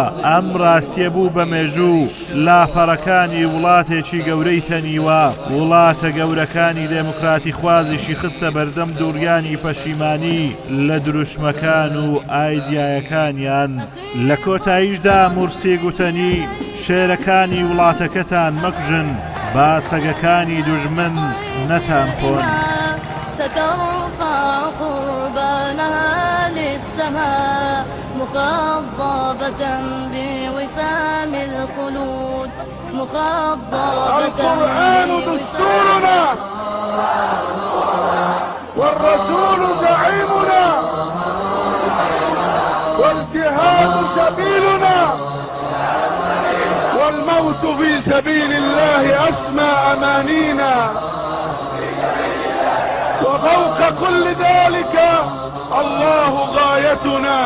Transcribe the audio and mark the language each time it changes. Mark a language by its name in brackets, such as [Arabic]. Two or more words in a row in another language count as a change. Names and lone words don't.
[Central Kurdish] ئەم ڕاستیە بوو بە مێژوو لاپەڕەکانی وڵاتێکی گەورەی تەنیوە، وڵاتە گەورەکانی دێموکراتی خوازیشی خستە بەردەم دووریانی پەشیمانی لە دروشمەکان و ئایدیایەکانیان. لە کۆتاییشدا مورسی گوتەنی شێرەکانی وڵاتەکەتان مەکوژن، با سەگەکانی دوژمن نەتان خۆن. [Arabic] سترفع قربانها للسماء مخضبة بوسام الخلود، مخضبة. القرآن دستورنا والرسول زعيمنا والجهاد سبيلنا والموت في سبيل الله أسمى أمانينا وفوق كل ذلك الله غايتنا.